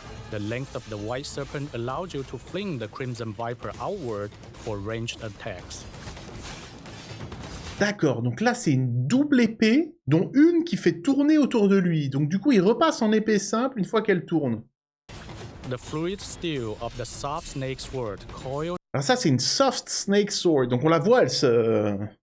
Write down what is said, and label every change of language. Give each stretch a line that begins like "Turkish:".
English: The length of the White Serpent allows you to fling the Crimson Viper outward for ranged attacks.
French: D'accord, donc là c'est une double épée, dont une qui fait tourner autour de lui. Donc du coup il repasse en épée simple une fois qu'elle tourne.
English: The fluid steel of the soft snake sword coil.
French: Alors ça c'est une soft snake sword, donc on la voit, elle se...